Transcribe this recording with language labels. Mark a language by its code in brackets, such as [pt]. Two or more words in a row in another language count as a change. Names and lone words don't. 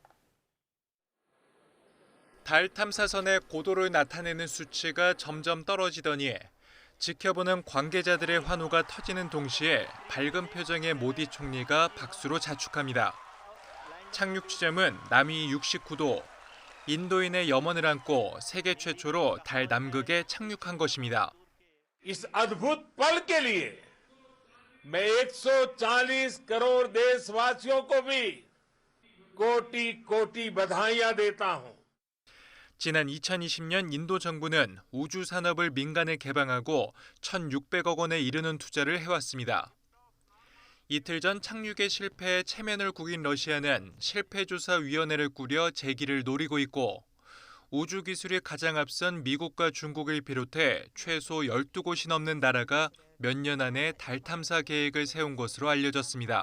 [ko] 달 탐사선의 고도를 나타내는 수치가 점점 떨어지더니 지켜보는 관계자들의 환호가 터지는 동시에 밝은 표정의 모디 총리가 박수로 자축합니다. 착륙 지점은 남위 69도, 인도인의 염원을 안고 세계 최초로 달 남극에 착륙한 것입니다. [hi] इस अद्भुत पल के लिए मैं 140 करोड़ देशवासियों को भी कोटि-कोटि बधाइयां देता हूं. [ko] 지난 2020년 인도 정부는 우주 산업을 민간에 개방하고 1,600억 원에 이르는 투자를 해왔습니다. 이틀 전 착륙에 실패해 체면을 구긴 러시아는 실패조사위원회를 꾸려 재기를 노리고 있고 우주 기술이 가장 앞선 미국과 중국을 비롯해 최소 12곳이 넘는 나라가 몇 년 안에 달 탐사 계획을 세운 것으로 알려졌습니다.